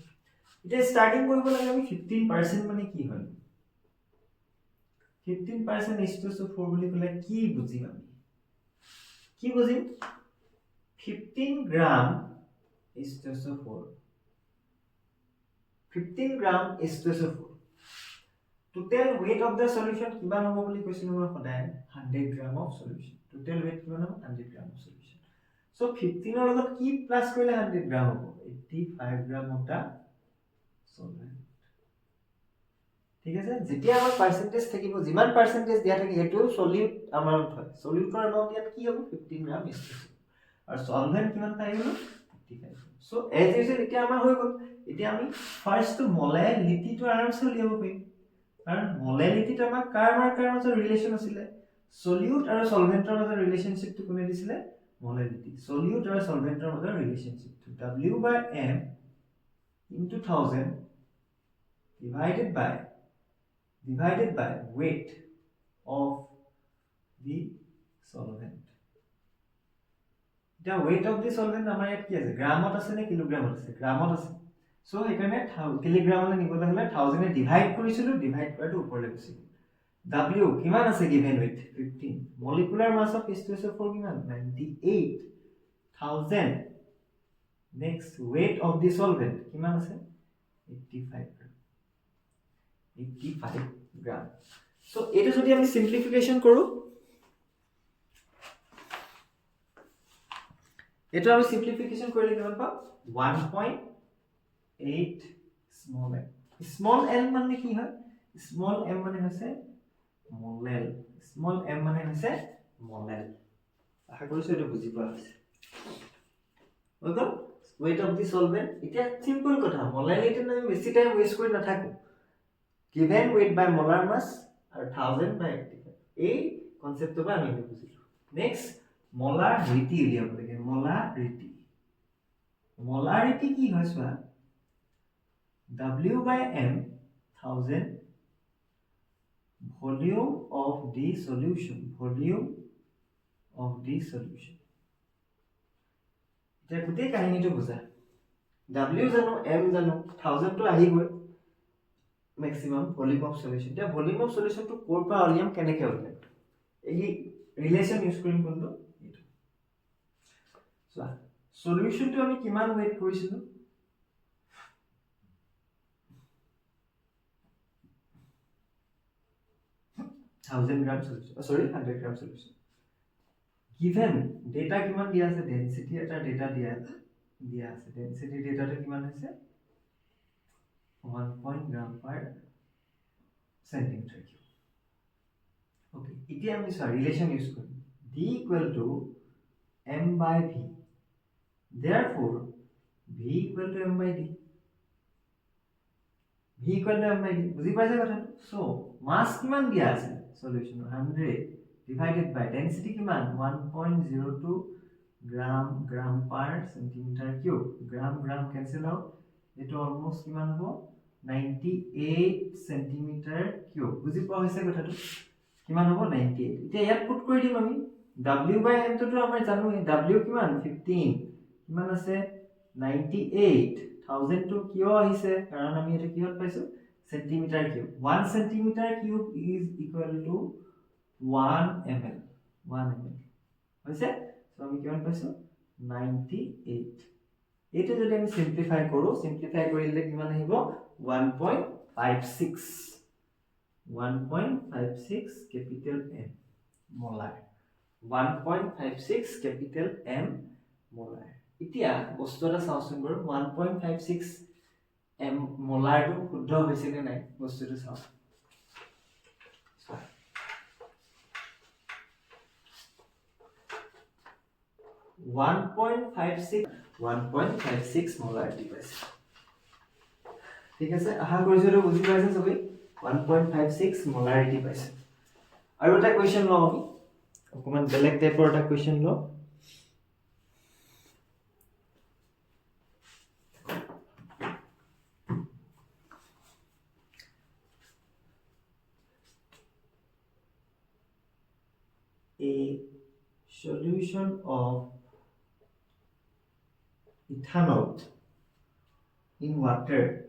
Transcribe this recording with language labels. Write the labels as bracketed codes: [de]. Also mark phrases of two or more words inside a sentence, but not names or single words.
[as] এতিয়া স্টার্টিং কৰিব লাগে আমি 15% মানে কি হয় 15% H2SO4 বুলি ক'লে কি বুজিম আমি, কি বুজিম 15 গ্রাম H2SO4, 15 গ্রাম H2SO4 [en] total weight of the solution [as] কিমান হ'ব বুলি কৈছিলো মই সদায় 100 গ্রাম [en] of solution, total weight [as] কিমান হ'ব 100 গ্রাম [en] of solution। [as] so 15 ৰ লগত কি প্লাস কৰিলে 100 গ্রাম হ'ব 85 গ্রাম [en] of the solvent। [as] ঠিক আছে, যেতিয়া আমাৰ পার্সেন্টেজ থাকিব যিমান পার্সেন্টেজ দিয়া থাকে এটো [en] solute amount [as] হয়, সলিউটৰ এমাউন্ট ইয়াত কি হ'ব 15 গ্রাম H2SO4 আৰু সলভেন্ট কিমান পাই গলো 55। [en] so as usual [as] এতিয়া আমাৰ হৈ গল। এতিয়া আমি ফার্স্ট মলাইলিটিটো আৰামছে উলিয়াব পাৰিম, কাৰণ মলাইলিটিটো আমাৰ কাৰ মাজৰ ৰিলেশন আছিলে সলিউট আৰু সলভেন্টৰ মাজৰ ৰিলেশনশিপটো কোনে দিছিলে মলাইলিটি। সলিউট আৰু সলভেন্টৰ মাজৰ ৰিলেশনশিপটো [en] W/m into 1000 divided by weight of the solvent। [as] এতিয়া [en] weight of the solvent [as] আমাৰ ইয়াত কি আছে গ্ৰামত আছে নে কিলোগ্ৰামত আছে, গ্ৰামত আছে। সো এখানে কিলোগ্ৰামলৈ নিবলৈ হলে 1000 এ ডিভাইড কৰিছিলো, ডিভাইড কৰাটো ওপৰলৈ গৈছিল। W কিমান আছে গিভেন weight 15, [en] molecular mass of H2SO4 [as] কিমান 98,000। নেক্সট [en] weight of the solvent [as] কিমান আছে 85 গ্রাম। সো এটা যদি আমি সিম্পলিফিকেশন কৰো, এটা আমি সিম্পলিফিকেশন কৰিলে কিমান পাম 1.8 [en] small m. small m [as] মানে কি হয়, [en] small m [as] মানে হৈছে মোলেল, [en] small m [as] মানে হৈছে মোলেল। আশা কৰিছো এটা বুজি পোৱা হৈছে। ওকে, [en] weight of the solvent [as] এটা সিম্পল কথা, মোলাইলিটি আমি বেছি [en] time waste [as] কৰি নাথাকো, [en] given weight by molar mass [as] আৰু 1000 by 85 এই কনসেপ্টটো বা আমি বুজিলো। নেক্সট মোলারিটি উলিয়াব লাগে, মোলারিটি কি হয় চোৱা W/m 1000 [en] volume of the solution, [as] এতিয়া গোটেই কাহিনীটো বুজা। W জানো m জানো 1000 তো আহি গৈ [en] maximum volume of solution। [as] এতিয়া [en] volume of solution [as] to কৰ পৰা উলিয়াম কেনেকৈ উলিয়াম, এই ৰিলেশন ইউজ কৰিম কোনটো এইটো। চোৱা সলিউশনটো আমি কিমান ওয়েট কৰিছিলো 1000 [en] gram solution, [as] সরি 100 [en] gram solution. [as] given ডেটা কিমান দিয়া আছে ডেন্সিটি এটা ডেটা দিয়া আছে, ডেন্সিটি ডেটাটো কিমান হৈছে 1 [en] gram per centimeter cube. [as] ওকে, এতিয়া আমি সরি [en] relation use [as] কৰিম [en] D equal to m by v, therefore v equal to m by d, [as] বুজি পাইছে কথাটো। সো মাস কিমান দিয়া আছে সলিউশন 100 [en] divided by density [as] কিমান 1.02 [en] gram per centimeter cube. gram cancel out, [as] এটা অলমোস্ট কিমান হ'ব 98 [en] centimeter cube. [as] বুজি পোৱা হৈছে কথাটো কিমান হ'ব 98। এতিয়া ইয়াত পুট কৰি দিম আমি W/m তো আমাৰ জানো W কিমান 15, কিমান আছে 98,000 to কিয় আহিছে কাৰণ আমি এটা কিহত পাইছো [en] centimeter cube. [as] 1 [en] centimeter cube is equal to 1 ml, [as] হৈছে। সো আমি কিমান পাইছো 98। এটা যদি আমি সিম্পলিফাই কৰো, সিম্পলিফাই কৰিলে কিমান আহিব 1.56, 1.56 [en] capital M molar. 1.56 capital M molar. [as] এতিয়া বস্তু এটা চাওঁচোন বাৰু 1.56 M মোলাৰটো শুদ্ধ হৈছে নে নাই বস্তুটো চাওঁ 1.56 মোলাৰিটি পাইছে ঠিক আছে আশা কৰিছো এটা বুজি পাইছে সবে 1.56 মোলাৰিটি পাইছে আৰু এটা কোৱেশ্চন লওঁ আমি অকমান বেলেগ টাইপৰ এটা কোৱেশ্চন লওঁ [en] a solution of ethanol in water